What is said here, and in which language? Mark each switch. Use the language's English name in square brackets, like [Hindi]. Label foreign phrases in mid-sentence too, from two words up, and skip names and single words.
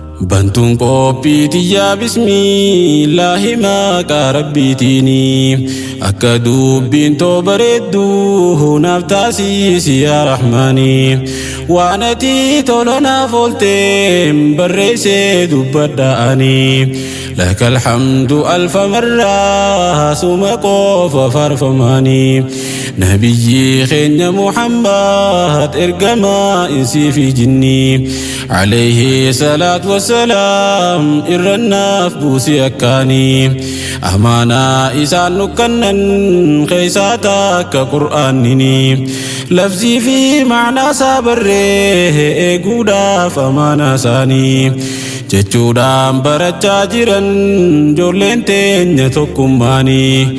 [Oromo] Bantuun qophii tiyyaa bismillaahi maqaa rabbiitiini. Akka dubbiin too bareeddu naaf taasisi yaa Rahmaani. Waan ati tola naaf oolteen barreessee dubbadha ani. [Arabic] لك الحمد ألف مرة، [Oromo] suma qofa faarfamaani. Nabiyyi keenya Muhammad, ergama insi fi jinni. [Arabic] عليه الصلاة والسلام, [Oromo] irra naaf buusi akkaani. Amaanaa isaan nu kannan keessaa takka Qur'aanini. Lafzii fi maanaa isaa barree eeguudhaaf amaanaa isaanii. Jechuudhaan barachaa jiran ijoolleen teenya tokkummaanii.